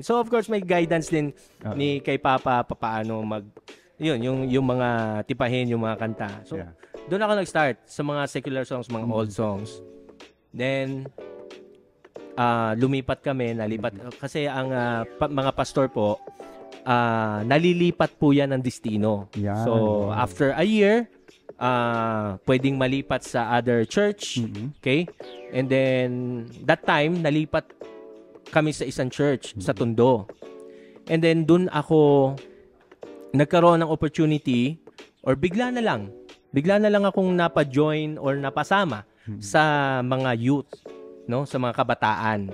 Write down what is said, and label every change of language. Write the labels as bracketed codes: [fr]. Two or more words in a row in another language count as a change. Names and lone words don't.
[tl] So, [en] of course, [tl] may guidance din ni kay Papa paano yung mga tipahin, yung mga kanta. So, doon ako nag-start sa mga [en] secular songs, [tl] mga [en] old songs. [tl] Then, lumipat kami, kasi ang mga pastor po, nalilipat po yan ng destino. [en] So, after a year, [tl] pwedeng malipat sa [en] other church. [tl] Okay? [en] And then, that time, [tl] nalipat kami sa isang church, sa Tondo. [en] And then, [tl] dun ako nagkaroon ng opportunity, or bigla na lang akong napa-join or napasama sa mga youth, no? Sa mga kabataan.